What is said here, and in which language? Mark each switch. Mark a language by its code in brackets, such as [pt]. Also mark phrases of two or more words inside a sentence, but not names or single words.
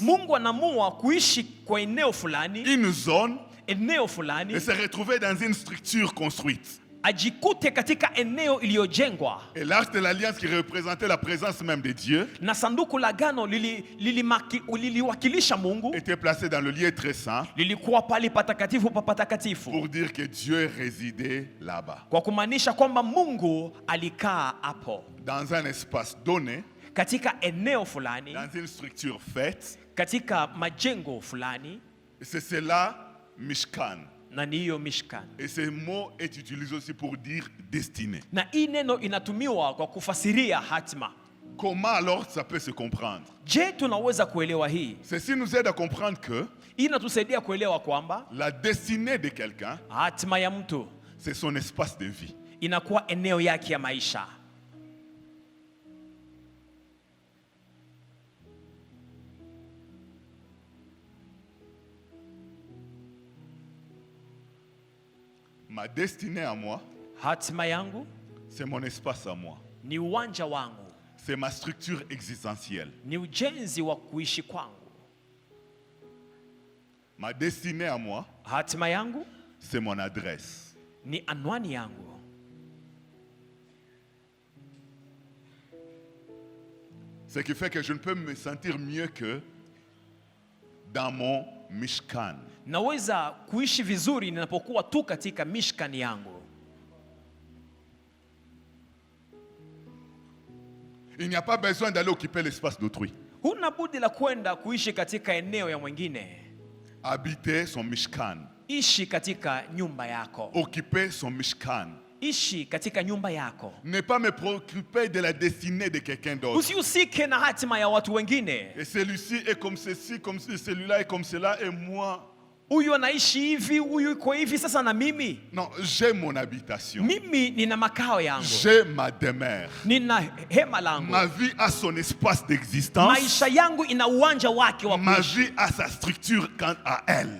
[sw] Mungu anamua kuishi kwa eneo fulani, [fr] une zone, [sw] eneo fulani, [fr] et se retrouver dans une structure construite. [sw] ajikute katika eneo iliyojengwa. [fr] Et l'arche de l'alliance qui représentait la présence même de Dieu [sw] Na sanduku la agano liliwakilisha Mungu, [fr] était placé dans le lieu très saint [sw] lilikuwa pale patakatifu pa patakatifu, [fr] pour dire que Dieu résidait là-bas. [sw] kwa kumaanisha kwamba Mungu alikaa hapo [fr] Dans un espace donné, [sw] katika eneo fulani, [fr] dans une structure faite, [sw] katika majengo fulani, [fr] et c'est cela, Mishkan. [sw] na niyo mishkan. [fr] Et ce mot est utilisé aussi pour dire destinée. [sw] Na hii neno inatumiwa kwa kufasiria hatima. [fr] Comment alors ça peut se comprendre? [sw] Je, tunaweza kuelewa hii? [fr] Ceci nous aide à comprendre que [sw] Hii inatusaidia kuelewa kwamba [fr] la destinée de quelqu'un, [sw] hatima ya mtu [fr] c'est son espace de vie. [sw] inakuwa eneo yake ya maisha. [fr] Ma destinée à moi, [sw] Hatima yangu [fr] c'est mon espace à moi. [sw] ni uwanja wangu, [fr] C'est ma structure existentielle. [sw] ni ujenzi wa kuishi kwangu. [fr] Ma destinée à moi, [sw] Hatima yangu [fr] c'est mon adresse. [sw] ni anwani yangu. [fr] Ce qui fait que je ne peux me sentir mieux que dans mon Mishkan. [sw] Naweza kuishi vizuri ninapokuwa tu katika mishkani yangu. [fr] Il n'y a pas besoin d'aller occuper l'espace d'autrui. [sw] Huna budi la kwenda kuishi katika eneo ya mwingine. [fr] Habiter son Mishkan. [sw] Ishi katika nyumba yako. [fr] Occuper son Mishkan. [sw] Ishi katika nyumba yako. [fr] Ne pas me préoccuper de la destinée de quelqu'un d'autre. [sw] Usihusike na hatima ya watu wengine. [fr] Et celui-ci est comme ceci, comme celui-là est comme cela, et moi. [sw] Huyu anaishi hivi, huyu iko hivi, sasa na mimi. [fr] Non, j'ai mon habitation. [sw] Mimi nina makao yangu. [fr] J'ai ma demeure. [sw] Nina hema langu. [fr] Ma vie a son espace d'existence. [sw] Maisha yangu ina uwanja wake wa [fr] Ma [sw] kuishi. [fr] vie a sa structure quant à elle.